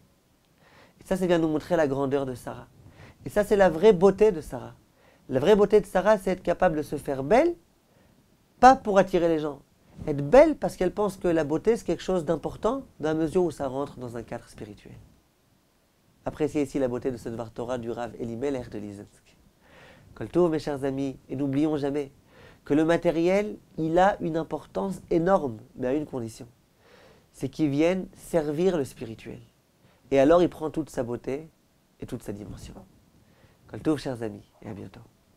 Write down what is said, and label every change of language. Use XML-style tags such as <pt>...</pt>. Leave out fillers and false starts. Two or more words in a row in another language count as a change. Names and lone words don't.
<fr>Et ça vient nous montrer la grandeur de Sarah. Et ça, c'est la vraie beauté de Sarah. La vraie beauté de Sarah, c'est être capable de se faire belle, pas pour attirer les gens. Être belle parce qu'elle pense que la beauté, c'est quelque chose d'important, dans la mesure où ça rentre dans un cadre spirituel. Appréciez ici la beauté de ce</fr> <he>דבר תורה</he> <fr>du Rav Elimelech de Lizensk.</fr> <he>כל טוב,</he> <fr>mes chers amis, et n'oublions jamais que le matériel, il a une importance énorme, mais à une condition. C'est qu'il vienne servir le spirituel. Et alors, il prend toute sa beauté et toute sa dimension.</fr> <he>כל טוב,</he> <fr>chers amis, et à bientôt.</fr>